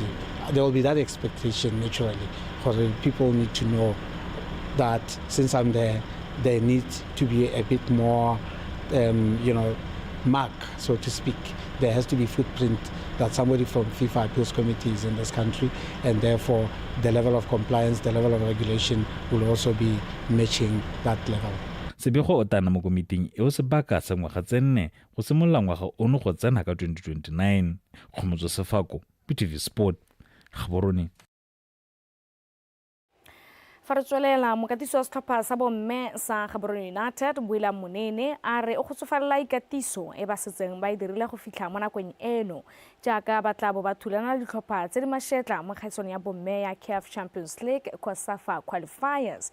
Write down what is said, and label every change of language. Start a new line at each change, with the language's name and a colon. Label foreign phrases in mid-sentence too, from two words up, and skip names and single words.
English: There will be that expectation naturally, for the people need to know that since I'm there, there needs to be a bit more, mark, so to speak. There has to be footprint that somebody from FIFA Appeals Committee is in this country, and therefore the level of compliance, the level of regulation will also be matching that level.
Tswana: Sebego o tana mo komiting e o sebaka sa ngwaga tse 4 go simolola ngwaga ono go tsena ka 2029. Go motsosefako Btv Sport. Gaborone. Fa re tswelela mokatiso wa setlhopha sa bomme sa Gaborone United Boela Monene a re o kgotsofalela ikatiso e ba setseng ba e dirile go fitlha mo nakong eno jaaka ba tla bo ba thulana le ditlhopha tse di mašetla mo kgaisong ya bomme ya CAF Champions League COSAFA qualifiers.